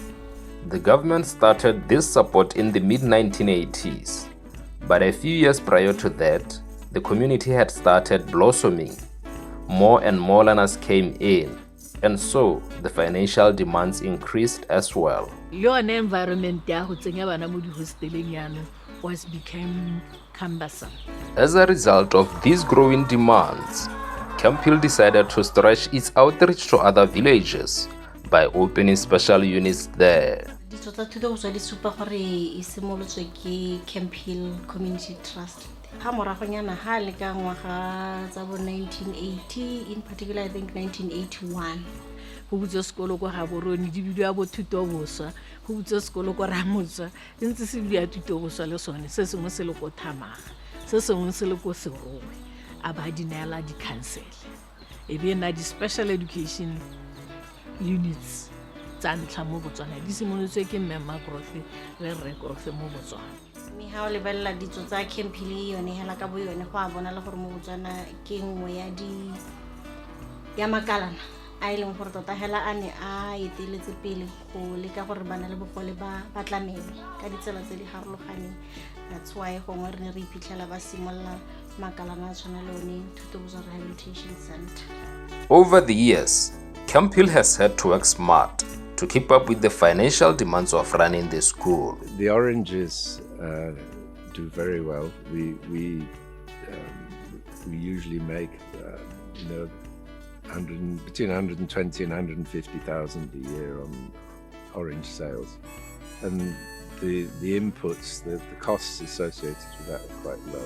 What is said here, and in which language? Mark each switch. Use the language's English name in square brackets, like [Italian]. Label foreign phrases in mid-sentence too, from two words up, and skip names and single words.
[English] The government started this support in the mid-1980s, but a few years prior to that, the community had started blossoming. More and more learners came in, and so the financial demands increased as well. [Tswana] Leone environment ya go tsenya bana mo di hosteleng yana [English] was becoming cumbersome. As a result of these growing demands, Camphill decided to stretch its outreach to other villages by opening special units there. [Tswana] Ditso tsa thuto go tswa di supa gore e simolotswe ke Camphill Community Trust. Ha moragonyana ha le ka ngwaga tsa bo 1980, [English] in particular I think 1981. [Tswana] Go butse sekolo go ga boroni di bidiwa bo thuto boswa go butse sekolo go Ramotswa ntse se bidiwa thuto boswa le sone se sengwe se le go Thamaga se sengwe se le go Serowe a ba dinela di council e be na di [English] special education units [Tswana] tsa ntlha mo Botswana di simolotswe ke Mmema Growth le Rre Growth mo Botswana. Me ha o lebella ditso tsa Camphill yone hela ka bo yone go a bona le gore mo Botswana ke nngwe ya makalana a ileng gore tota hela a ne a eteletse pele go leka gore bana le bogole ba tlamele ka ditsela tse di harologaneng. [English] That's why [Tswana] gongwe re ne re iphitlhela ba simolla makalana a tshwana le one Thuto Boswa Rehabilitation Center. [English] Over the years, Camphill has had to work smart to keep up with the financial demands of running the school. The oranges do very well. We usually make between 120 and 150,000 a year on orange sales, and the inputs, the costs associated with that are quite low.